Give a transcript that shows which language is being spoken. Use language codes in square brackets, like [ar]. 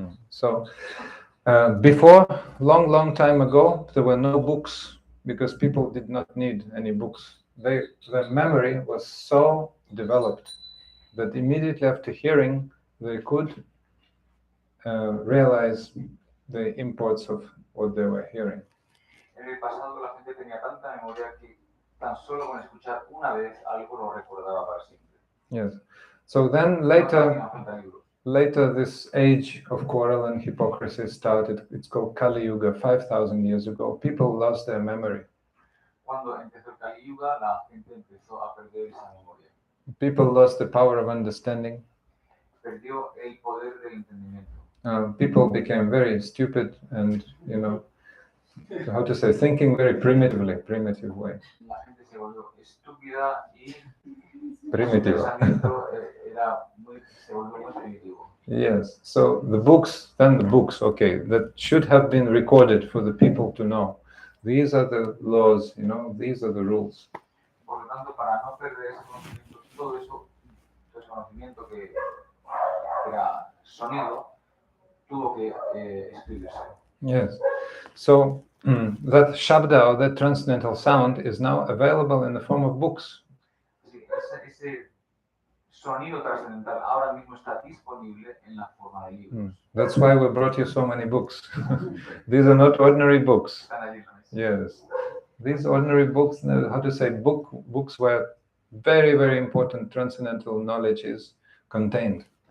[en] So, before, long time ago, there were no books because people did not need any books. Their memory was so developed that immediately after hearing, they could realize the imports of what they were hearing. [es] En el pasado la gente tenía tanta memoria que tan solo con escuchar una vez algo lo recordaba para siempre. [en] Yes. So then later this age of quarrel and hypocrisy started. It's called Kali Yuga, 5,000 years ago. People lost their memory. [es] Cuando empezó el Kali Yuga, la gente empezó a perder esa memoria. [en] People lost the power of understanding. [es] Perdió el poder del entendimiento. [en] People became very stupid and, how to say, thinking very primitive way. [es] La gente se volvió estúpida y [en] Primitive. [es] Su pensamiento se volvió muy primitivo. [en] Yes, so the books, okay, that should have been recorded for the people to know. These are the laws, these are the rules. [es] Por lo tanto, para no perder ese conocimiento, todo eso, ese conocimiento que era sonido, tuvo que escribirse. [en] Yes, so that Shabda or that transcendental sound is now available in the form of books. [es] Sí, ese sonido trascendental ahora mismo está disponible en la forma de libros. [en] That's why we brought you so many books. These are not ordinary books. Yes, these ordinary books, how to say, books where very, very important transcendental knowledge is contained.